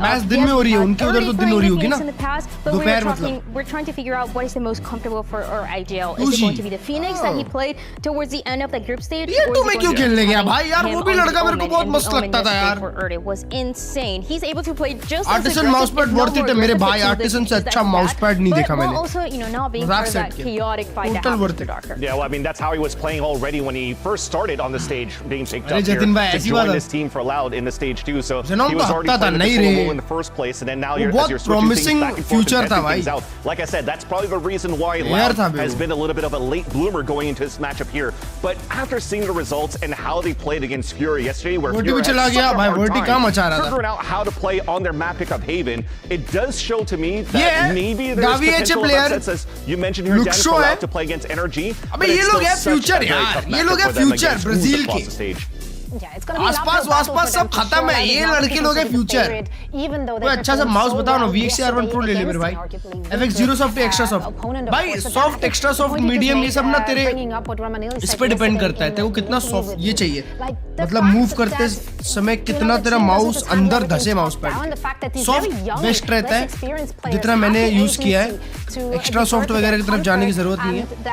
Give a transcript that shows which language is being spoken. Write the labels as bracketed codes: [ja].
[hi] Match दिन में हो रही है, उनके उधर तो दिन हो रही होगी ना. दोपहर मतलब. [en] We're trying to figure out what is the most comfortable for our IGL. Is it going to be the Phoenix that he played towards the end of the group stage? [hi] ये तो मैं क्यों खेलने गया भाई यार, वो भी लड़का मेरे को बहुत मस्त लगता था यार. [en] It was insane. He's able to play just [hi] Artisan mousepad worth it है मेरे भाई. Artisan से अच्छा mousepad नहीं देखा मैंने. [en] Also, you know, not being part of that chaotic fight that happened for Darker. Yeah, well, I mean, that's how he was playing already when he first started on the stage, being picked up here to join this team for Loud in the stage 2. So he was already playing the controller role in the first place, and then now as you're switching things back and forth and testing things out. Like I said, that's probably the reason why Loud has been a little bit of a late bloomer going into this matchup here. But after seeing the results and how they played against Fury yesterday, where Fury had such a hard time figuring out how to play on their map pick of Haven, it does show to me that maybe there's potential of upsets, as you mentioned here, Dennis, allowed to play against NRG. [hi] अबे ये लोग है future यार, ये लोग है future Brazil के. आसपास सब खत्म है, ये लड़के लोग हैं फ्यूचर. कोई अच्छा सा माउस बताओ ना. VXR1 Pro ले ले मेरे भाई. FX Zero Soft extra soft भाई. सॉफ्ट एक्स्ट्रा सॉफ्ट मीडियम ये सब ना तेरे इस पे डिपेंड करता है तेरे को कितना सॉफ्ट ये चाहिए. मतलब मूव करते समय कितना तेरा माउस अंदर धसे माउस पैड. सॉफ्ट बेस्ट रहता है जितना मैंने यूज किया है. एक्स्ट्रा सॉफ्ट वगैरह की तरफ जाने की जरूरत नहीं है.